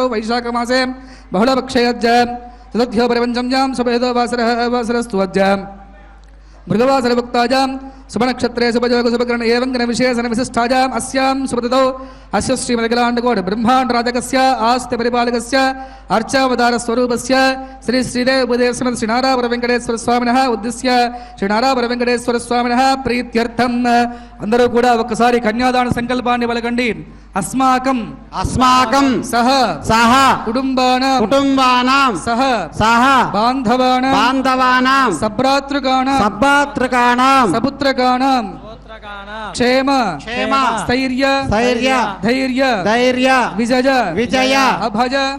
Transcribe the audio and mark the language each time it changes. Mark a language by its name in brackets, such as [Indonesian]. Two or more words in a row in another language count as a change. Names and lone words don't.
[Sanskrit] वैशाखमासे बहुलपक्षयज्ज तदध्यो परिपञ्चम्यां सुभेदो वासरस्तु अद्य मृगवासरभुक्तायां शुभनक्षत्रे शुभयोग शुभकरण एवं विशेषणविशिष्टायाम् अस्यां शुभतिथौ अस्य श्रीमदखिलाण्डकोटि ब्रह्माण्डराजकस्य आस्ते परिपालकस्य अर्चावतारस्वरूपस्य श्री श्रीदेव उपदेव श्रीमद् श्रीनारायण वेंकटेश्वर स्वामिनः उद्देश्य श्रीनारायण वेंकटेश्वर स्वामिनः प्रीत्यर्थं [Telugu] అందరూ కూడా ఒక్కసారి కన్యాదాన సంకల్పాన్ని పలకండి. [Sanskrit] అస్మాకం సహ కుటుంబానాం సహ బాంధవానాం సభ్రాతృకాణాం సపుత్రకాణాం క్షేమ స్థైర్య ధైర్య విజయ అభయ